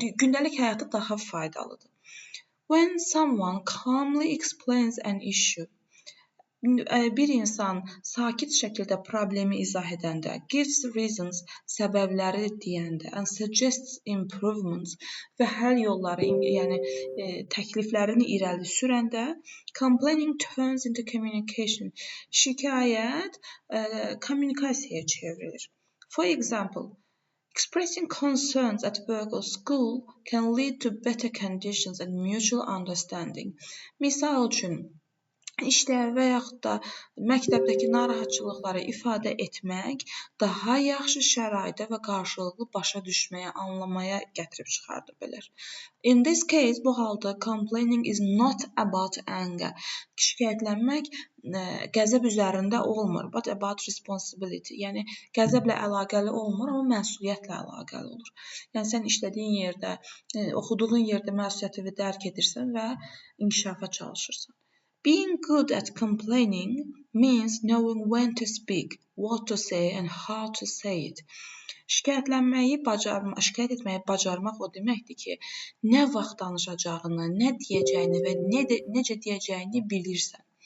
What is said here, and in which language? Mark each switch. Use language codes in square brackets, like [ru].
[az] Gündəlik həyatda daha faydalıdır. [en] When someone calmly explains an issue, [az] bir insan sakit şəkildə problemi izah edəndə, [en] gives reasons, [az] səbəbləri deyəndə, [en] and suggests improvements [az] və həll yolları, yəni təkliflərini irəli sürəndə, [en] complaining turns into communication. [az] Şikayət kommunikasiyaya çevrilir. [en] For example, expressing concerns at work or school can lead to better conditions and mutual understanding. [az] Misal üçün, İşdə və yaxud da məktəbdəki narahatçılıqları ifadə etmək daha yaxşı şəraitə və qarşılıqlı başa düşməyə, anlamaya gətirib çıxardır bilər. [en] In this case, [az] bu halda [en] complaining is not about anger. [az] Şikayətlənmək qəzəb üzərində olmur, [en] but about responsibility. [az] Yəni qəzəblə əlaqəli olmur, amma məsuliyyətlə əlaqəli olur. Yəni sən işlədiyin yerdə, oxuduğun yerdə məsuliyyəti dərk edirsən və inkişafa çalışırsan. [en] Being good at complaining means knowing when to speak, what to say and how to say it. [az] Şikayət etməyi bacarmaq o deməkdir ki, nə vaxt danışacağını, nə deyəcəyini və necə deyəcəyini bilirsən.